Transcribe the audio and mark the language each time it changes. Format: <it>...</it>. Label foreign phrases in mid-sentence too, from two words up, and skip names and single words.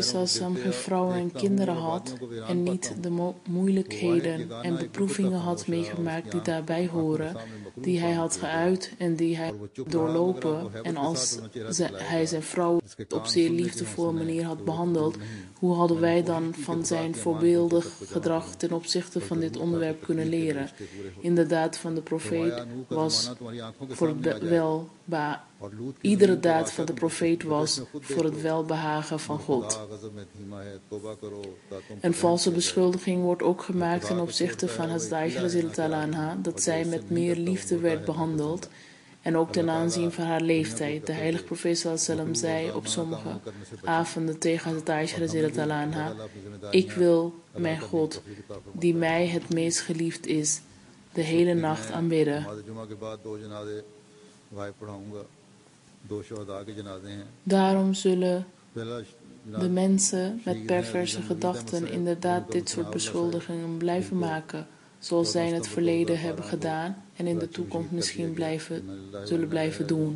<nl>sallam geen vrouwen en kinderen had en niet de moeilijkheden en beproevingen had meegemaakt die daarbij horen, die hij had geuit en die hij doorlopen, en als hij zijn vrouw op zeer liefdevolle manier had behandeld, hoe hadden wij dan van zijn voorbeeldig gedrag ten opzichte van dit onderwerp kunnen leren? Inderdaad, van de profeet was voor het iedere daad van de profeet was voor het welbehagen van God. Een valse beschuldiging wordt ook gemaakt ten opzichte van Hazrat Aisha</nl> <ar>رضي الله عنها,</ar> <nl>dat zij met meer liefde werd behandeld, en ook ten aanzien van haar leeftijd. De heilige profeet sallam zei op sommige avonden tegen Hazrat Aisha</nl> <ar>رضي الله عنها:</ar> <nl>ik wil mijn God, die mij het meest geliefd is, de hele nacht aanbidden. Daarom zullen de mensen met perverse gedachten inderdaad dit soort beschuldigingen blijven maken, zoals zij in het verleden hebben gedaan en in de toekomst misschien zullen blijven doen.</nl>